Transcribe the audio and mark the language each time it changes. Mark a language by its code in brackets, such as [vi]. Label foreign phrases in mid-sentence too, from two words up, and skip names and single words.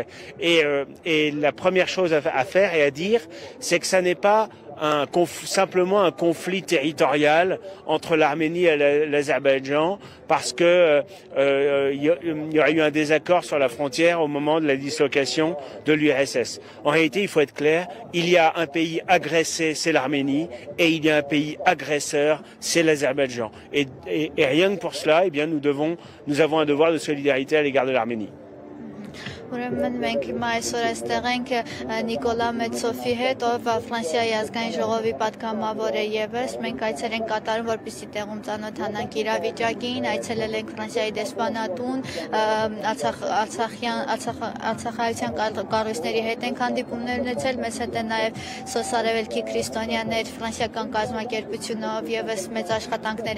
[fr] Et la première chose à faire et à dire, c'est que ça n'est pas simplement un conflit territorial entre l'Arménie et l'Azerbaïdjan parce que il y aurait eu un désaccord sur la frontière au moment de la dislocation de l'URSS. En réalité, il faut être clair, il y a un pays agressé, c'est l'Arménie, et il y a un pays agresseur, c'est l'Azerbaïdjan. Et rien que pour cela, eh bien, nous avons un devoir de solidarité à l'égard de l'Arménie. [hy] Ուրեմն մենք հիմա այսօր այստեղ ենք Նիկոլա Մեծոֆի հետ, ով Ֆրանսիայի ազգային ժողովի պատգամավոր է եւս։ Մենք այցեր ենք կատարում, որպեսզի տեղում ծանոթանանք իրավիճակին, այցելել ենք Ֆրանսիայի դեսպանատուն, Արցախայցյան կառույցների հետ ենք հանդիպումներ ունեցել, մեզ հետ է նաեւ սոցարևելքի քրիստոնյաներ ֆրանսիական կազմակերպությունով եւս մեծ աշխատանքներ